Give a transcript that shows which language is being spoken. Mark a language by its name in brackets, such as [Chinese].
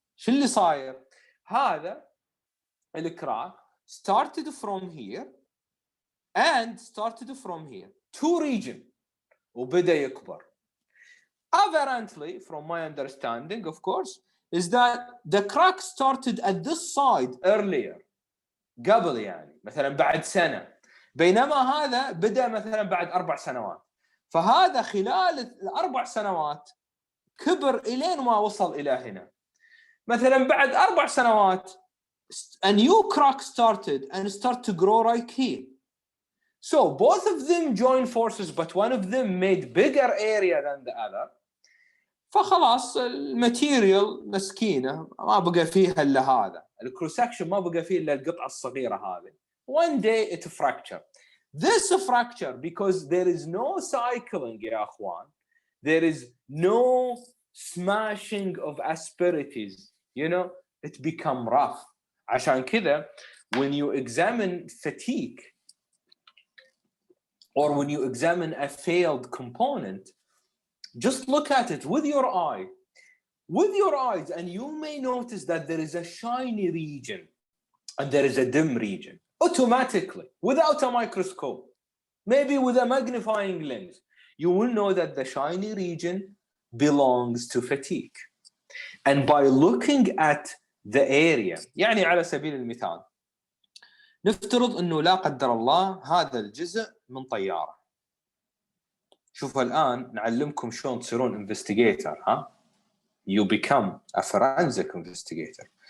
[Arabic] شو اللي صاير؟ هذا الكراك [English] started from here and started from here. Two region. [Arabic] وبدأ يكبر. [English] Apparently, from my understanding, of course, is that the crack started at this side earlier. [Arabic] قبل يعني مثلا بعد سنة. بينما هذا بدأ مثلا بعد 4 سنوات. فهذا خلال ال4 سنوات كبر إلين ما وصل إلى هنا. مثلا بعد 4 سنوات [English] a new crack started and started to grow right here. So both of them joined forces, but one of them made bigger area than the other. [Arabic] فخلاص الماتيريال مسكينة ما بقى فيها إلا هذا. الكروس سكشن ما بقى فيه إلا القطعة الصغيرة هذه. [English] One day it fractured. This fracture, because there is no cycling [Arabic] يا أخوان, [English] there is no smashing of asperities, it become rough. [Arabic] عشان كذا [English] when you examine fatigue or when you examine a failed component, just look at it with your eyes, and you may notice that there is a shiny region and there is a dim region. Automatically, without a microscope, maybe with a magnifying lens, you will know that the shiny region belongs to fatigue. And by looking at the area, [Arabic] يعني على سبيل المثال نفترض انه لا قدر الله هذا الجزء من طيارة. شوفوا الآن نعلمكم شلون تصيرون investigator, ها? [English] You become a forensic investigator.